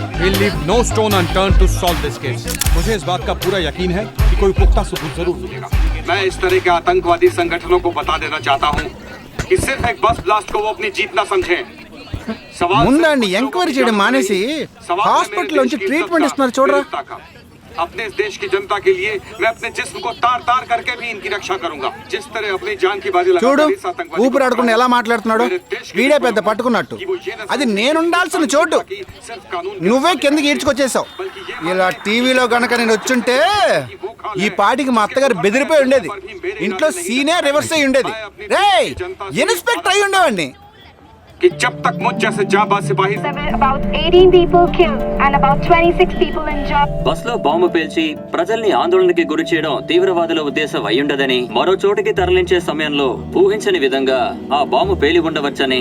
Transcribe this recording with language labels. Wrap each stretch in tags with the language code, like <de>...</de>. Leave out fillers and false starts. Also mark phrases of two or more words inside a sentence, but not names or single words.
<en>We'll leave no stone unturned to solve this case.</en> <hi>मुझे इस बात का पूरा यकीन है कि कोई पुख्ता सबूत जरूर मिलेगा। मैं इस तरह के आतंकवादी संगठनों को बता देना चाहता हूँ कि सिर्फ एक</hi> <en>bus blast</en> <hi>को वो अपनी जीत ना समझें।</hi> <te>ముందండి ఎంక్వైరీ చేయడం మానేసి హాస్పిటల్ నుంచి ట్రీట్మెంట్ ఇస్తున్నారు చూడరా</te> <hi>अपने इस देश की जनता के लिए मैं अपने जिस्म को तार तार करके भी इनकी रक्षा करूंगा जिस तरह अपनी जान की बाजी</hi> <te>చూడు</te> <hi>लगाकर इस आतंकवादी</hi> <te>ఊపిరి ఆడకుండా ఎలా మాట్లాడుతున్నాడు వీడే పెద్ద పట్టుకున్నట్టు అది నేనుండాల్సిన చోటు</te> <hi>सिर्फ कानून</hi> <te>నువ్వే కిందకి ఈడ్చుకొచ్చేసావు ఇలా టీవీలో గనక నేను వచ్చుంటే ఈ పాటికి మా అత్తగారు బెదిరిపోయి ఉండేది ఇంట్లో</te> <en>scene reverse</en> <te>అయి ఉండేది రేయ్ ఇన్స్పెక్టర్ అయి ఉండేవాడిని</te> <hi>कि जब तक मुझ जैसे जाबाज सिपाही</hi> <en>About 18 people killed and about 26 people injured.</en> <te>బస్లో బాంబు పేల్చి ప్రజల్ని ఆందోళనకి గురి చేయడం తీవ్రవాదుల ఉద్దేశం అయ్యుండదని మరో చోటికి తరలించే సమయంలో ఊహించని విధంగా ఆ బాంబు పేలి ఉండవచ్చని</te>